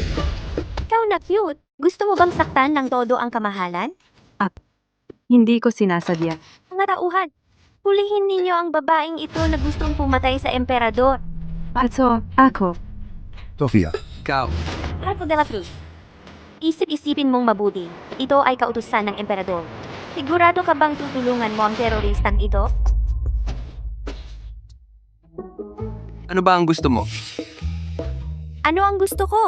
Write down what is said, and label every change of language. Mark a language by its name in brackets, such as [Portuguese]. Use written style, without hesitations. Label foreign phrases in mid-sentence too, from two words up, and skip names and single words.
[Filipino] Ikaw na cute. Gusto mo bang saktan ng todo ang kamahalan? hindi ko sinasadya. Mga tauhan, hulihin ninyo ang babaeng ito na gustong pumatay sa emperador. Also, ako. Sofia, Ikaw, Marco de la Cruz. Isip-isipin mong mabuti. Ito ay kautusan ng emperador. Sigurado ka bang tutulungan mo ang teroristang ito? ano ba ang gusto mo? Ano ang gusto ko?